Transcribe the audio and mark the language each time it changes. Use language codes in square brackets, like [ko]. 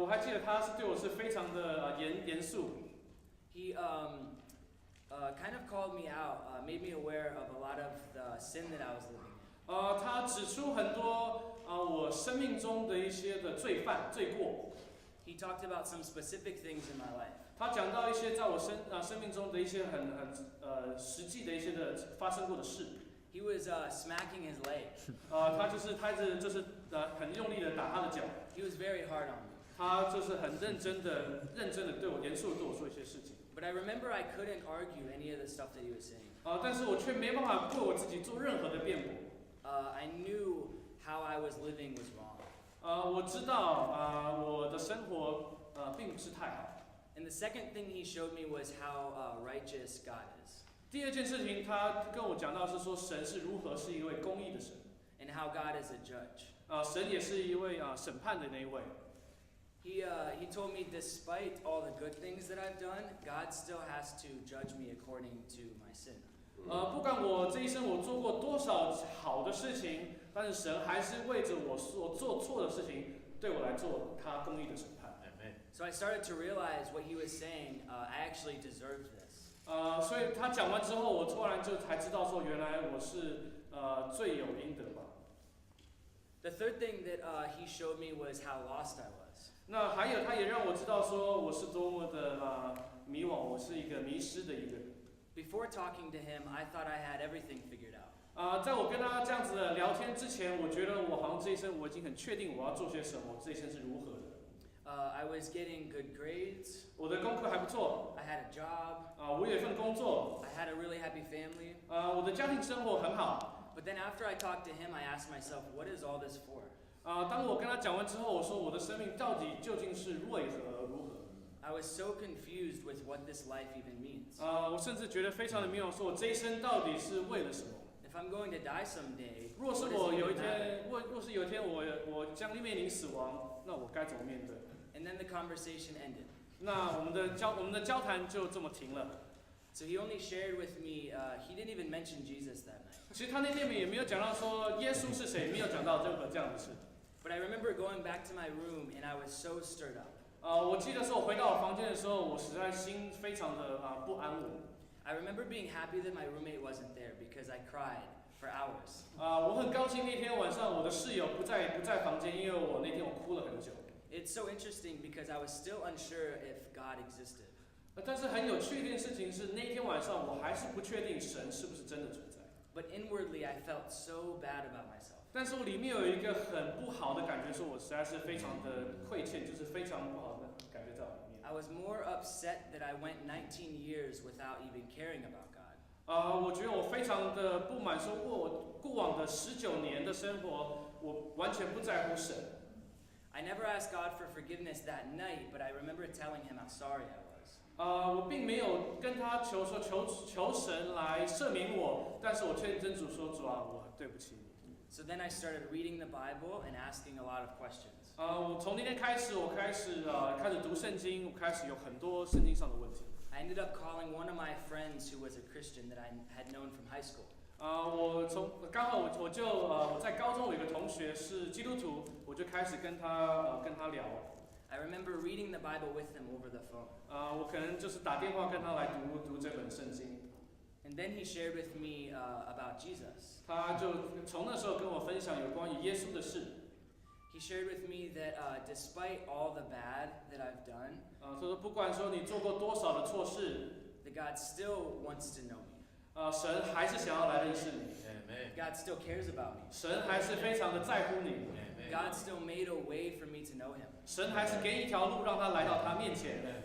[zh] 我还记得他是对我是非常的严肃。 [en] He kind of called me out, made me aware of a lot of the sin that I was living in. [zh] 他指出很多我生命中的一些的罪过。 [en] He talked about some specific things in my life. [zh] 他讲到一些在我生命中的一些很实际的一些的发生过的事。 [en] He was smacking his leg. [zh] 他一直就是很用力的打他的脚。 [en] He was very hard on me. [zh] 他就是很认真的对我严肃的对我说一些事情。 [en] But I remember I couldn't argue any of the stuff that he was saying. [zh] 但是我却没办法为我自己做任何的辩驳。 [en] I knew how I was living was wrong. [zh] 我知道我的生活并不是太好。 [en] And the second thing he showed me was how righteous God is. [zh] 第二件事情，他跟我讲到是说神是如何是一位公义的神。 [en] And how God is a judge. [zh] 神也是一位审判的那一位。 [en] He told me despite all the good things that I've done, God still has to judge me according to my sin. [zh] 不管我这一生我做过多少好的事情，但是神还是为着我所做错的事情，对我来做他公义的审判。 [en] So I started to realize what he was saying. I actually deserved this. [zh] 所以他讲完之后，我突然就才知道说，原来我是罪有应得吧。 [en] The third thing that he showed me was how lost I was. [zh] 那还有，他也让我知道说我是多么的迷惘，我是一个迷失的一个人。 [en] Before talking to him, I thought I had everything figured out. [zh] 在我跟他这样子的聊天之前，我觉得我好像这一生我已经很确定我要做些什么，我这一生是如何的。 [en] I was getting good grades. [zh] 我的功课还不错。 [en] I had a job. [zh] 我有一份工作。 [en] I had a really happy family. [zh] 我的家庭生活很好。 [en] But then after I talked to him, I asked myself, what is all this for? [zh] 当我跟他讲完之后，我说我的生命到底究竟是为何如何 [en] I was so confused with what this life even means. [zh] 我甚至觉得非常的迷惘，说我这一生到底是为了什么？ [en] If I'm going to die someday, [zh] 若是我有一天，若是有一天我将面临死亡，那我该怎么面对？ [en] And then the conversation ended. [zh] 那我们的交谈就这么停了。 [en] So he only shared with me. He didn't even mention Jesus that night. [zh] 其实他那天也没有讲到说耶稣是谁，没有讲到任何这样的事。 [en] But I remember going back to my room and I was so stirred up. [zh] 我记得是我回到我房间的时候，我实在心非常的不安稳。 [en] I remember being happy that my roommate wasn't there because I cried for hours. [zh] 我很高兴那天晚上我的室友不在房间，因为我那天我哭了很久。 [en] It's so interesting because I was still unsure if God existed. [zh] 但是很有趣的一件事情是，那天晚上我还是不确定神是不是真的存在。 [en] But inwardly, I felt so bad about myself. [zh] 但是我里面有一个很不好的感觉，说我实在是非常的亏欠，就是非常不好的感觉在我里面。 [en] I was more upset that I went 19 years without even caring about God. [zh] 我觉得我非常的不满，说过往的19年的生活，我完全不在乎神。 [en] I never asked God for forgiveness that night, but I remember telling him how sorry I was. [zh] 我并没有跟他求神来赦免我，但是我却跟主说，主啊，我对不起你。 [en] So then I started reading the Bible and asking a lot of questions. [zh] 我从那天开始，我开始读圣经，我开始有很多圣经上的问题。 [en] I ended up calling one of my friends who was a Christian that I had known from high school. [zh] 刚好我在高中有一个同学是基督徒，我就开始跟他聊。 [en] I remember reading the Bible with him over the phone. [zh] 我可能就是打电话跟他来读这本圣经。 [en] And then he shared with me about Jesus. [zh] 他就从那时候跟我分享有关于耶稣的事。 [en] He shared with me that despite all the bad that I've done, [zh] 他说不管说你做过多少的错事， [en] that God still wants to know me. [zh] 神还是想要来认识你。 [en] God still cares about me. [zh] 神还是非常的在乎你。 [en] God still made a way for me to know him. [zh] 神还是给一条路让他来到他面前。